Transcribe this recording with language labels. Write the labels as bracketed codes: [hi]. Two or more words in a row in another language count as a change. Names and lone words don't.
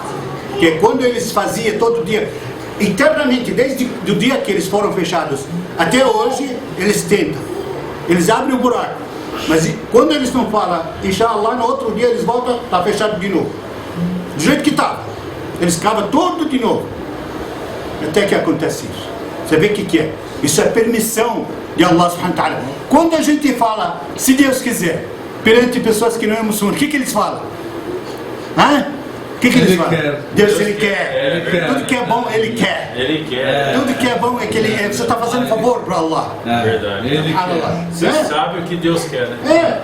[pt] Que quando eles faziam todo dia, internamente, desde o dia que eles foram fechados, até hoje, eles tentam. Eles abrem o buraco. Mas quando eles não falam, inshallah, no outro dia eles voltam, está fechado de novo. Do jeito que estava. Eles cavam tudo de novo. Até que acontece isso. Você vê o que é? Isso é permissão de [ar] الله سبحانه وتعالى. [pt] Quando a gente fala, se Deus quiser, perante pessoas que não é muçulmano, o que eles falam? O que eles falam? Deus, Ele quer. Tudo que é bom, Ele quer. Ele quer. Tudo que é bom é que você está fazendo favor para Allah. Verdade. Você sabe o que Deus quer, né?